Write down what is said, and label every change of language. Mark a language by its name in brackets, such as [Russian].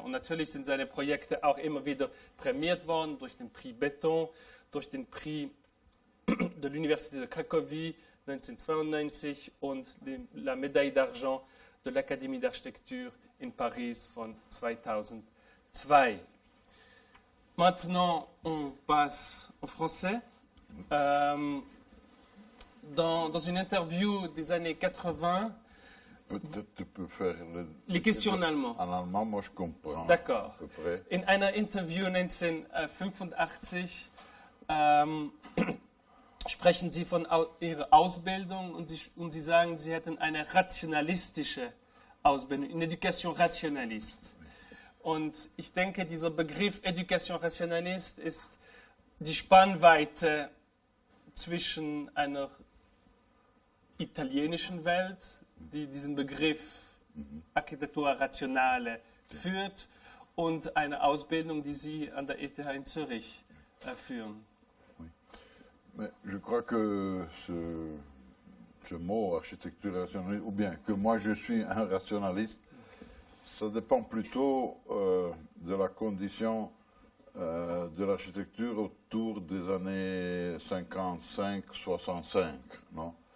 [German] Und natürlich sind seine Projekte auch immer wieder prämiert worden durch den Prix Beton, durch den Prix de l'Université de Cracovie 1992 und la Médaille d'Argent de l'Académie d'Architecture in Paris von 2002. [French] Maintenant, on passe au français. Dans une interview des années 80, peut-être tu peux faire les questions en allemand. En allemand, moi je comprends. D'accord. À peu près. [German] In einer Interview 1985 sprechen Sie von Ihrer Ausbildung und Sie sagen, Sie hätten eine rationalistische Ausbildung, eine Education rationaliste. Und ich denke, dieser Begriff Education rationaliste ist die Spannweite zwischen einer italienischen Welt, die diesen Begriff Architektura Rationale führt, und eine Ausbildung, die Sie an der ETH in Zürich führen. [French] Mais je crois que ce mot architecture rationaliste, ou bien que moi je suis un rationaliste, ça dépend plutôt de la condition de l'architecture autour des années 55-65, non?